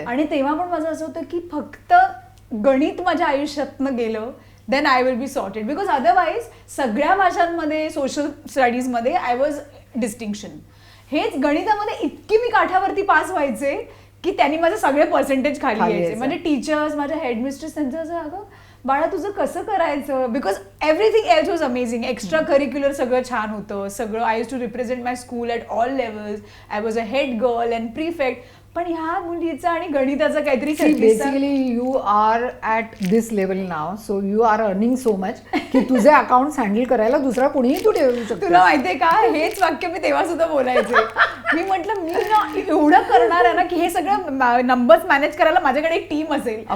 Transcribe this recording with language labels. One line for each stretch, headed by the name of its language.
Marathi: आणि तेव्हा पण माझं असं होतं की फक्त गणित माझ्या आयुष्यातनं गेलं
English: then I will be sorted,
Marathi: because otherwise सगळ्या भाषांमध्ये, सोशल स्टडीजमध्ये
English: I was distinction.
Marathi: हेच गणितामध्ये इतकी मी काठावरती पास व्हायचे की त्यांनी माझे सगळे पर्सेंटेज खाली यायचे. म्हणजे टीचर्स, माझ्या हेडमिस्ट्रेस त्यांचं असं, अगं बाळा तुझं कसं करायचं,
English: Because everything else was amazing.
Marathi: Extra curricular सगळं छान होतं, सगळं.
English: I used to represent my school at all levels. I was a head girl and prefect.
Marathi: पण ह्या मुलीचं आणि गणिताचं काहीतरी
English: basically you are at this level नाव, so you are earning so much
Marathi: की तुझे अकाउंट हँडल करायला दुसरा कोणीही तू ठेवू शकतो. तुला माहितीये का, हेच वाक्य मी तेव्हा सुद्धा बोलायचे. मी म्हटलं मी ना एवढं करणार आहे ना की हे सगळं नंबर्स मॅनेज करायला माझ्याकडे एक टीम असेल.